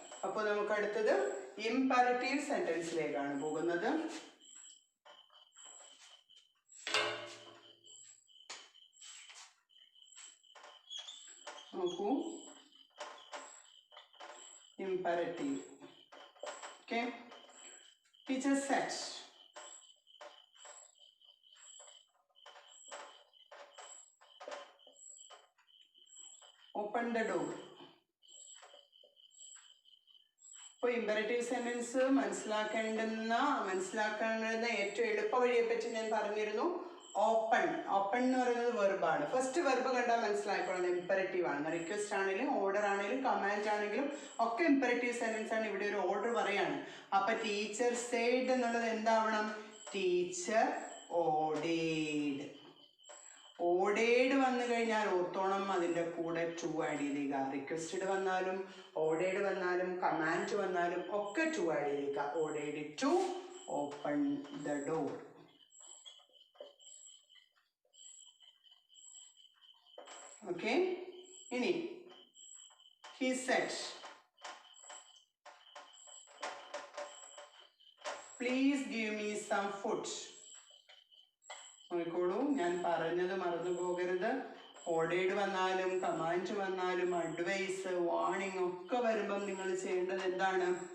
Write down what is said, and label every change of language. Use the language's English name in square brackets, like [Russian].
[Malayalam] അപ്പോൾ നമുക്ക് അടുത്തത് ഇംപെറേറ്റീവ് സെന്റൻസിലേക്കാണ് പോകുന്നത്. നോക്കൂ, imperative. [English] Okay, teacher said, open the door. [Malayalam] ഇപ്പോൾ ഇമ്പറേറ്റീവ് സെന്റൻസ് മനസ്സിലാക്കേണ്ടുന്ന ഏറ്റവും എളുപ്പ വഴിയെ പറ്റി ഞാൻ പറഞ്ഞിരുന്നു. ഓപ്പൺ ഓപ്പൺ എന്ന് പറയുന്നത് വെർബാണ്. ഫസ്റ്റ് വെർബ് കണ്ടാൽ മനസ്സിലായിക്കോളും ഇമ്പറേറ്റീവ് ആണ്. റിക്വസ്റ്റ് ആണെങ്കിലും ഓർഡർ ആണെങ്കിലും കമാൻഡ് ആണെങ്കിലും ഒക്കെ ഇമ്പറേറ്റീവ് സെന്റൻസ് ആണ്. ഇവിടെ ഒരു ഓർഡർ പറയാണ്. അപ്പൊ ടീച്ചർ സെയ്ഡ് എന്നുള്ളത് എന്താവണം? Teacher ordered. ഓർഡേഡ് വന്നു കഴിഞ്ഞാൽ ഓർത്തോണം അതിൻ്റെ കൂടെ ടു ആഡ് ചെയ്തേക്കുക. റിക്വസ്റ്റഡ് വന്നാലും ഓർഡേഡ് വന്നാലും കമാൻഡ് വന്നാലും ഒക്കെ ടു ആഡ് ചെയ്തേക്കുക. [English] Ordered to open the door. Okay. ഇനി he said please give me some food. [Malayalam] നോക്കിക്കോളൂ, ഞാൻ പറഞ്ഞത് മറന്നു പോകരുത്. ഓർഡേഡ് വന്നാലും കമാൻഡ് വന്നാലും അഡ്വൈസ് വാർണിംഗ് ഒക്കെ വരുമ്പം നിങ്ങൾ ചെയ്യേണ്ടത് എന്താണ്?